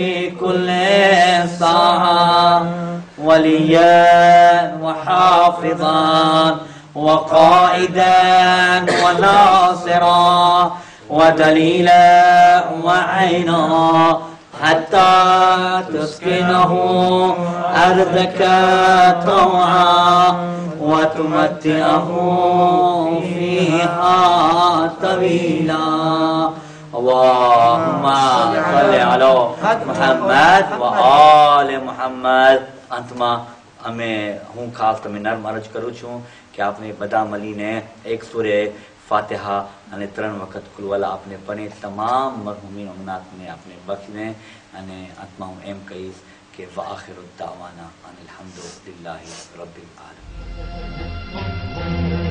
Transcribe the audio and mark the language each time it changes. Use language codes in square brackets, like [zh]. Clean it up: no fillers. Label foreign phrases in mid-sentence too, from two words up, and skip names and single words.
[ar] كل ساعة وليا وحافظا وقائدا وناصرا ودليلا وعينا حتى تسكنه أرضك طوعا وتمتعه فيها طويلا. اللهم صل على محمد وآل محمد. [gu] અંતમાં હું ખાસ તમે નર્મ અરજ કરું છું કે આપણે બધા મળીને એક સૂરે ફાતિહા અને 3 વખત કુલવલા આપણે પઢે, તમામ મરહુમીન અમનાતને આપણે બખ્શને. અને અંતમાં હું એમ કહીશ કે [ar] وآخر دعوانا أن الحمد لله رب العالمين.